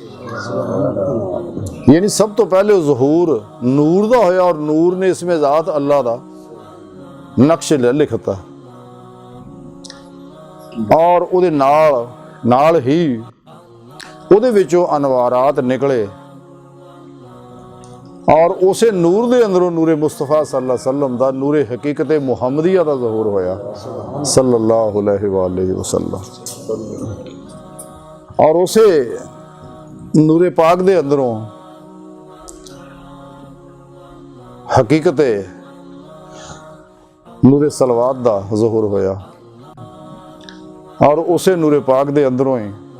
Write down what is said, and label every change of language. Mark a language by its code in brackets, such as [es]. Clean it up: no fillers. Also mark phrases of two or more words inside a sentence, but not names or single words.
[pa] یعنی سب تو پہلے ظہور نور دا ہویا اور نور نے اس میں ذات اللہ دا نقش لکھتا، اور اوہدے نال ہی اوہدے وچوں انوارات نکلے، اور اسے نور دے اندروں نورِ مصطفیٰ [ar] صلى الله عليه وسلم [pa] دا نورِ حقیقت محمدیہ دا ظہور ہویا [ar] صلى الله عليه وسلم. [pa] اور اسے نورِ پاک دے اندروں حقیقت نورِ صلوات دا ظہور ہویا، اور اسے نورِ پاک دے اندروں ہی